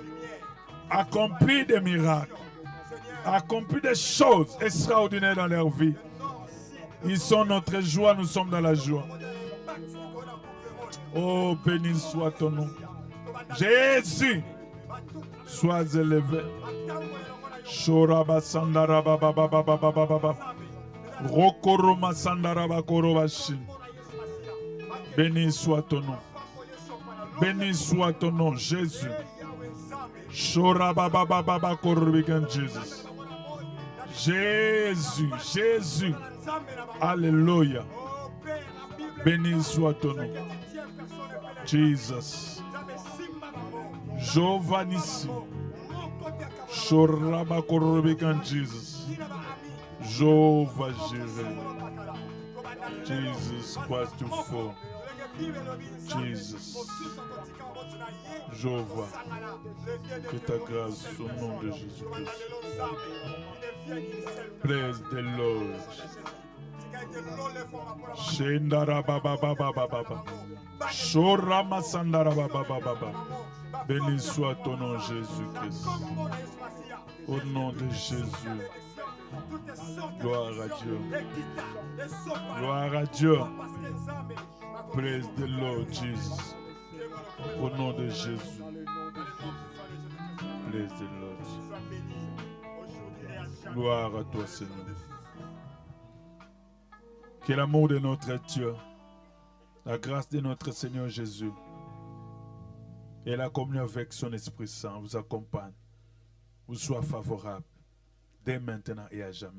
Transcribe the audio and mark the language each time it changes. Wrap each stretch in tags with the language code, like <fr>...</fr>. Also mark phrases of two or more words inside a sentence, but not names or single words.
<fr>Accomplis des miracles. Accomplis des choses extraordinaires dans leur vie. Ils sont notre joie, nous sommes dans la joie. Oh, béni soit ton nom. Jésus, sois élevé. Shoraba sandaraba baba baba baba baba. Rokoroma sandaraba korobashi. Béni soit ton nom. Béni soit ton nom, Jésus. Shoraba baba baba korobikan Jesus. Jésus, Jésus. Alléluia. Béni soit ton nom. Jesus. Jéhovah Nissi. Shoraba korobikan Jesus.</fr> <en>Jéhovah Jireh. Jesus Christ to fall. Jesus. Jéhovah.</en> <fr>Que ta grâce au nom de Jésus-Christ.</fr> <en>Praise the Lord. Shendara baba baba baba. Shorama sandara baba baba.</en> <fr>Béni soit ton nom Jésus-Christ. Au nom de Jésus. Gloire à Dieu. Gloire à Dieu.</fr> <en>Praise the Lord Jesus.</en> <fr>Au nom de Jésus.</fr> <en>Praise the Lord.</en> <fr>Gloire à toi, Seigneur. Que l'amour de notre Dieu, la grâce de notre Seigneur Jésus Et la communion avec son Esprit Saint vous accompagne, vous soit favorable, dès maintenant et à jamais.</fr>